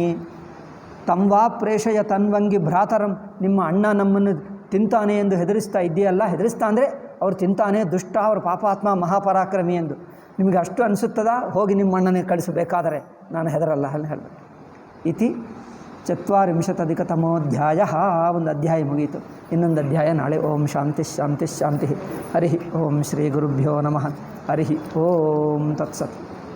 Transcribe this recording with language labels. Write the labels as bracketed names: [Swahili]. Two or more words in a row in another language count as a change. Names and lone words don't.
[Sanskrit] ತಂವಾ ಪ್ರೇಷಯ ತನ್ವಂಗಿ ಭ್ರಾತರಂ, [Kannada] ನಿಮ್ಮ ಅಣ್ಣ ನಮ್ಮನ್ನು ತಿಂತಾನೆ ಎಂದು ಹೆದರಿಸ್ತಾ ಇದೆಯಲ್ಲ, ಹೆದರಿಸ್ತಾ ಅಂದರೆ ಅವ್ರು ತಿಂತಾನೆ, ದುಷ್ಟ, ಅವ್ರ ಪಾಪಾತ್ಮ, ಮಹಾಪರಾಕ್ರಮಿ ಎಂದು ನಿಮಗೆ ಅಷ್ಟು ಅನಿಸುತ್ತದ? ಹೋಗಿ ನಿಮ್ಮ ಅಣ್ಣನೇ ಕಳಿಸಬೇಕಾದರೆ ನಾನು ಹೆದರಲ್ಲ ಅಲ್ಲಿ ಹೇಳಬೇಕು. ಇತಿ 40 ಒಂದು ಅಧ್ಯಾಯ ಮುಗಿಯಿತು. ಇನ್ನೊಂದು ಅಧ್ಯಾಯ ನಾಳೆ. [Sanskrit] ಓಂ ಶಾಂತಿ ಶಾಂತಿ ಶಾಂತಿ. ಹರಿ ಓಂ ಶ್ರೀ ಗುರುಭ್ಯೋ ನಮಃ. ಹರಿ ಓಂ ತತ್ಸತ್.